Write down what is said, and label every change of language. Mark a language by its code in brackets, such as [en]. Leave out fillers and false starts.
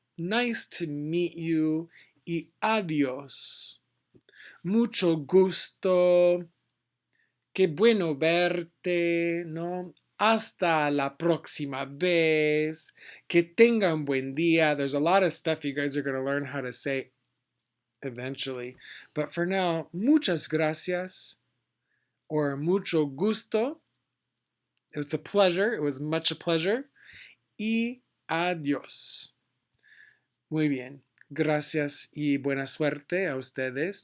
[en] Nice to meet you. [es] Y adiós. Mucho gusto. Qué bueno verte, ¿no? Hasta la próxima vez. Que tengan buen día. [en] There's a lot of stuff you guys are going to learn how to say eventually. But for now, [es] muchas gracias [en] or [es] mucho gusto. [en] It's a pleasure. It was much a pleasure. [es] Y adiós. Muy bien. Gracias y buena suerte a ustedes.